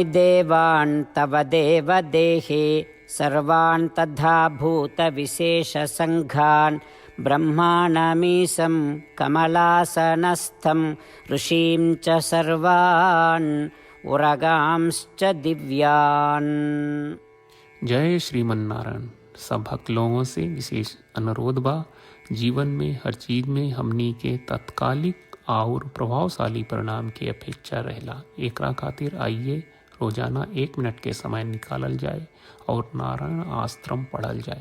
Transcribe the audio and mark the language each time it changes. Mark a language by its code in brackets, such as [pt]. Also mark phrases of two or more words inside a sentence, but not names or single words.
[sa] देवान् तव देवदेहे सर्वान् तथा भूतविशेषसङ्घान् ब्रह्माणमीशं कमलासनस्थं ऋषीं च सर्वान् उरगांश्च दिव्यान्। [bho] जय श्रीमन नारायण। सब भक्त लोगों से विशेष अनुरोध बा, जीवन में हर चीज में हमनी के तत्कालिक और प्रभावशाली परिणाम की अपेक्षा रहेला। एकरा खातिर आइए रोजाना 1 मिनट के समय निकालल जाए और नारायण आश्रम पढ़ल जाए।